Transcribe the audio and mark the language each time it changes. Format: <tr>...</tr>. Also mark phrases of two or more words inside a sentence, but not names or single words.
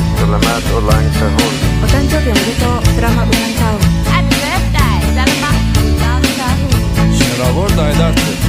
<id>Selamat ulang tahun.</id> <ja>O誕生日おめでとう。</ja> <id>Selamat ulang tahun.</id> <en>Happy birthday!</en> <id>Selamat ulang tahun. Selamat Aydar.</id>